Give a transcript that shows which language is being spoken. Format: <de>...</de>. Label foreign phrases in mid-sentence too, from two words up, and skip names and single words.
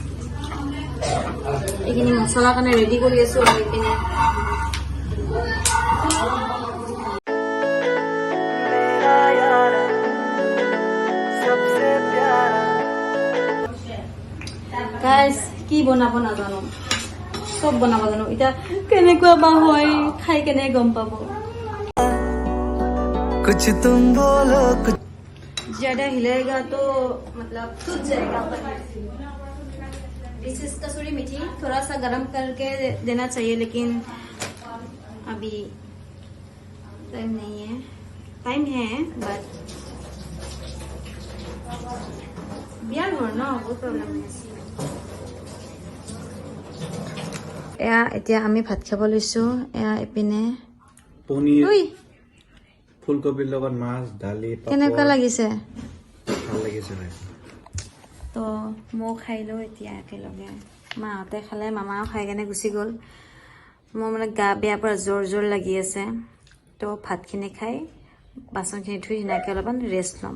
<as>এইখিনি মছলা কাৰণে ৰেডি কৰি আছো আৰু এইপিনে গাইজ কি বনাব নাজানো চব বনাব জানো এতিয়া কেনেকুৱা বা হয় খাই কেনে গম পাব</as> <hi>कुछ तुम बोलो कुछ ज्यादा हिलेगा तो मतलब सूज जाएगा</hi> <en>this is</en> <hi>कसूरी मेथी थोड़ा सा गरम करके देना चाहिए लेकिन अभी टाइम नहीं है टाइम है बट बियार हो ना वो प्रॉब्लम है</hi> <as>এয়া এতিয়া আমি ভাত খাব লৈছো এয়া এপিনে পনীৰ ফুলকবিৰ লগত মাছ দালি কেনেকুৱা লাগিছে ভাল লাগিছে তো মই খাইলো এতিয়া একেলগে মাহঁতে খালে মামাও খাই কেনে গুচি গ'ল মোৰ মানে গা বেয়া পৰা জোৰ লাগি আছে তো ভাতখিনি খাই বাচনখিনি ধুই ধুনীয়াকৈ অলপমান ৰেষ্ট ল'ম</as>